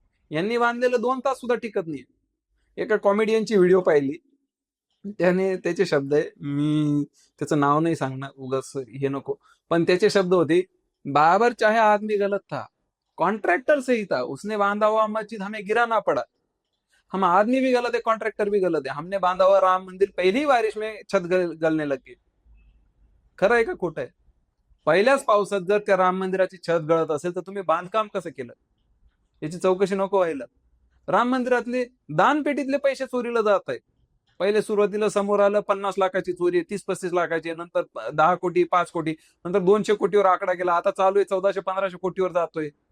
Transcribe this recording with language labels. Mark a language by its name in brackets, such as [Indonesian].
[Marathi] यांनी बांधलेलं 2 तास सुद्धा टिकत नाही. एका कॉमेडियनची व्हिडिओ पाहिली, त्याने त्याचे शब्द आहे, मी त्याचं नाव नाही सांगणार उगाच हे नको, पण त्याचे शब्द होते, [Hindi] बाबर चाहे आदमी गलत था, कॉन्ट्रैक्टर सही था, उसने बांधा हुआ मस्जिद हमें गिरा ना पड़ा. हम आदमी भी गलत है, कॉन्ट्रैक्टर भी गलत है, हमने बांधा हुआ राम मंदिर पहली बारिश में छत गलने लगे. [Marathi] खरं आहे का खोटं आहे? पहिल्याच पावसात जर त्या राम मंदिराची छत गळत असेल तर तुम्ही बांधकाम कसं केलं याची चौकशी नको व्हायला? राम मंदिरातले दानपेटीतले पैसे चोरीला जात आहेत. पहिले सुरुवातीला समोर आलं 50 लाखाची चोरी, 30-35 लाखाची, नंतर 10 कोटी, 5 कोटी, नंतर 200 कोटीवर आकडा गेला, आता चालू आहे 1400-1500 कोटीवर जातोय.